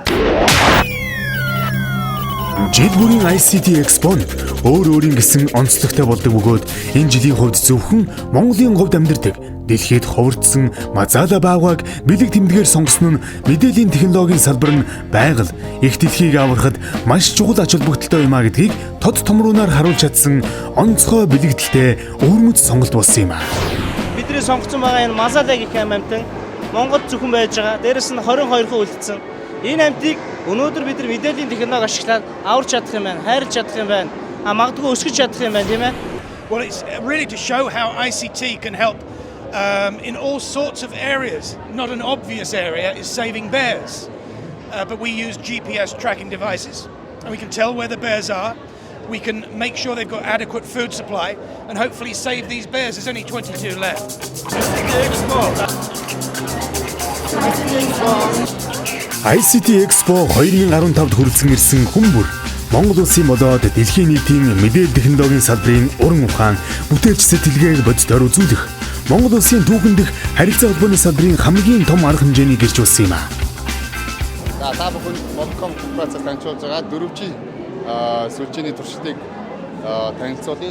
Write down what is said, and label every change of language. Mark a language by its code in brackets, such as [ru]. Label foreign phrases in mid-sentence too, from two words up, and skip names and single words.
[mn] Жил бүрийн ICT Expo нь өөрийн гэсэн онцлогтой болдог бөгөөд энэ жилийн хувьд зөвхөн Монголын говьд амьдардаг дэлхийд ховордсон Мазала баавгайг бэлэг тэмдгээр сонгосон нь мэдээллийн технологийн салбар нь байгаль их дэлхийг аврахад маш чухал ач холбогдолтой юм а гэдгийг тод томруулаар харуулж чадсан онцгой бэлэгдэлтэй өвөрмөц сонголт болсон юм а. Бидний сонгоцсон байгаа энэ Мазала гэх амтан Монголд зөвхөн байж байгаа. Дээрээс нь 22 хүн үлдсэн. Энэ амтыг өнөөдөр бид нар мэдээллийн технологи ашиглаад аварч чадах юм байна, хайрлаж чадах юм байна. Магадгүй өсгөж чадах юм байна, тийм ээ? [en] Well, it's really to show how ICT can help in all sorts of areas. Not an obvious area is saving bears, but we use GPS tracking devices, and we can tell where the bears are. We can make sure they've got adequate food supply, and hopefully save these bears. There's only 22 left. [mn] ICT Expo 2015-д хүрэлцэн ирсэн хүмүүр Монгол Улсын болоод дэлхийн нийтийн мэдээлэл технологийн салбарын уран ухаан, бүтээлч сэтгэлгээг боддоор үзүүлэх Монгол Улсын түүхэн дэх харилцаа холбооны салбарын хамгийн том арга хэмжээний гэрч болсон юм а. За та бүхэн Mobicom корпорацаар танилцуулж байгаа 4G сүлжээний туршилтыг танилцуулъя.